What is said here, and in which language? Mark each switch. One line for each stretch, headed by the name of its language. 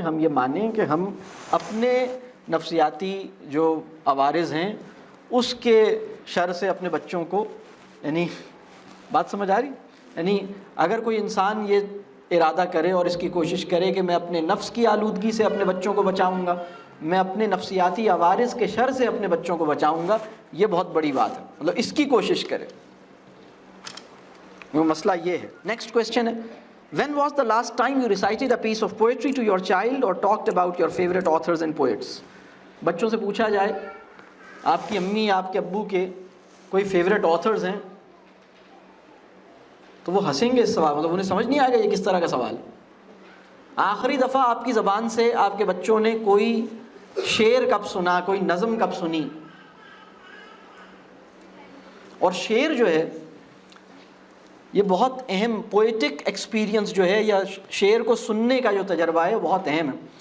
Urdu: ہم یہ مانیں کہ ہم اپنے نفسیاتی جو عوارض ہیں اس کے شر سے اپنے بچوں کو، یعنی بات سمجھ آ رہی؟ یعنی اگر کوئی انسان یہ ارادہ کرے اور اس کی کوشش کرے کہ میں اپنے نفس کی آلودگی سے اپنے بچوں کو بچاؤں گا، میں اپنے نفسیاتی عوارض کے شر سے اپنے بچوں کو بچاؤں گا، یہ بہت بڑی بات ہے. مطلب اس کی کوشش کرے، وہ مسئلہ یہ ہے.
English: Next question ہے when was the last time you recited a piece of poetry to your child or talked about your favorite authors and poets?
Urdu: بچوں سے پوچھا جائے آپ کی امی آپ کے ابو کے کوئی فیوریٹ آتھرز ہیں تو وہ ہنسیں گے اس سوال، مطلب انہیں سمجھ نہیں آئے گا یہ کس طرح کا سوال. آخری دفعہ آپ کی زبان سے آپ کے بچوں نے کوئی شعر کب سنا، کوئی نظم کب سنی؟ اور شعر جو ہے یہ بہت اہم پوئٹک ایکسپیرینس جو ہے، یا شعر کو سننے کا جو تجربہ ہے بہت اہم ہے.